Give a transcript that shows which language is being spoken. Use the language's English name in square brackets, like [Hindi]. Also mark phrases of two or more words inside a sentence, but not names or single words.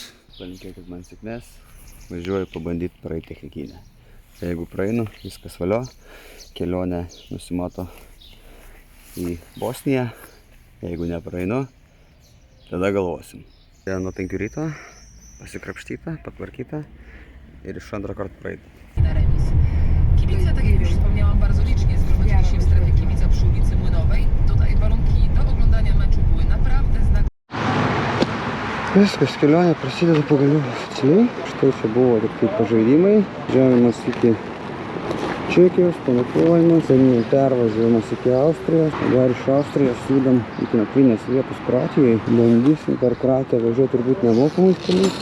[Lithuanian] Palinkėkit man sėkmės, važiuoju pabandyti praeiti technikinę. Jeigu praeinu, viskas valio, kelionė nusimato į Bosniją, jeigu nepraeinu, tada galvosim. Nuo 5 ryto pasikrapštyta, patvarkyta ir iš antrą kartą praeita. [Polish] Kibice, tak jak już wspomniałam, bardzo licznie zgromadzili się w strefie kibica przy ulicy Młynowej. Tutaj warunki do oglądania meczu były naprawdę znakomite. [Lithuanian] Viskas, kelionė prasideda pagaliau oficialiai. Štai čia buvo tik tai pažaidimai. Važiavimas iki Čekijos, panakvojimas, pervažiavimas iki Austrijos. Dar iš Austrijos judam iki nakvynės vietos Kroatijoje. Bandysim per Kroatiją važiuoti turbūt nemokamais keliais.